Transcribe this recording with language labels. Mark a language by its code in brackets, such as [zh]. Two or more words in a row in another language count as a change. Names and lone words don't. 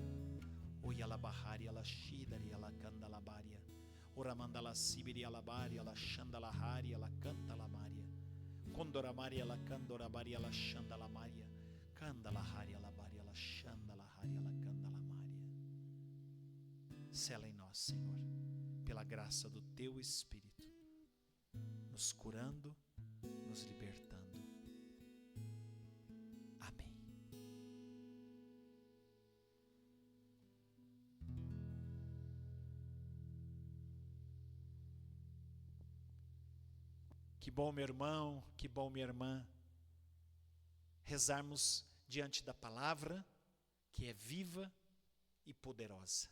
[pt] Oia la baharia la shidari la canda la baria. Ora manda la sibiri la baria la shanda la haria la canta la maria. Condora maria la candora baria la shanda la maria. Canda la haria la baria la shanda la haria la canda la maria. Sela em nós, Senhor, pela graça do Teu Espírito, nos curando, nos libertando. Amém. Que bom, meu irmão, que bom, minha irmã, rezarmos diante da palavra, que é viva e poderosa.